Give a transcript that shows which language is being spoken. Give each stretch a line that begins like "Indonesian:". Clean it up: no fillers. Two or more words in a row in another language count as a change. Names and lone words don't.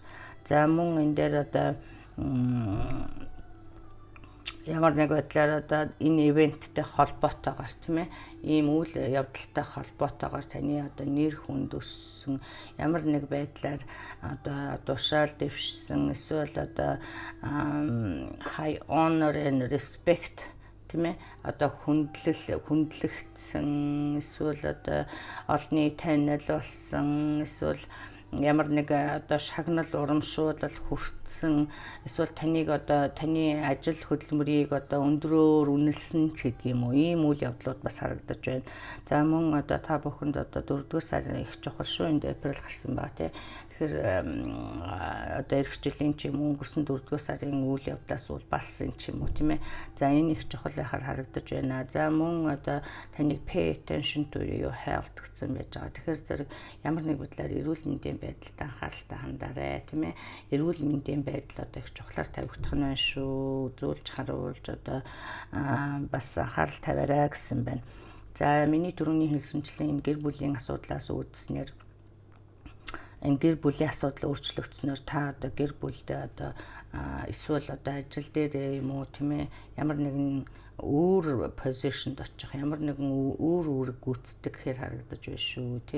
Mongolian: За мөн энэ дээр одоо ямар нэг байдлаар одоо энэ ивенттэй холбоотойгоор тийм ээ, ийм үйл явдалтай холбоотойгоор таны одоо нэр хүнд өссөн, ямар нэг байдлаар одоо тушаал дэвшсэн, эсвэл одоо
English: high honor and respect
Mongolian: тийм ээ, одоо хүндлэгдсэн, эсвэл одоо олонний танил болсон, эсвэл ямар нэг одоо шагнал урамшуулал хүртсэн, эсвэл таныг одоо таны ажил хөдөлмөрийг одоо өндрөөр үнэлсэн ч гэдэг юм уу, ийм үйл явдлууд бас харагдаж байна. За мөн одоо та бүхэнд одоо 4-р сарын их чухал шүү, энд април гарсан ба тий. Тэгэхээр одоо эх жилийн ч юм уу өнгөрсөн 4-р сарын үйл явдлаас улбалсан ч юм уу тийм ээ. За энэ их чухал байхаар харагдаж байна. За мөн одоо таныг
English: pay attention to your health
Mongolian: гэсэн байж байгаа. Тэгэхээр зэрэг ямар нэг байдлаар эрүүл мэндийн байдалд анхааралтай хандаарай тийм ээ. Эрүүл мэндийн байдал одоо их чухлаар тавигдах нь байна шүү. Үзүүлж харуулж одоо бас анхаарал тавиарай гэсэн байна. За миний түрүүний хэлсэнчлэн энэ гэр бүлийн асуудлаас үүдснээр энэ гэр бүлийн асуудал өөрчлөгдснөөр та одоо гэр бүлдээ одоо эсвэл одоо ажил дээр юм уу тийм ээ, ямар нэгэн өөр позишнд очих, ямар нэгэн өөр үүрэг гүйцэтгэх гэхээр харагдаж байна шүү тий.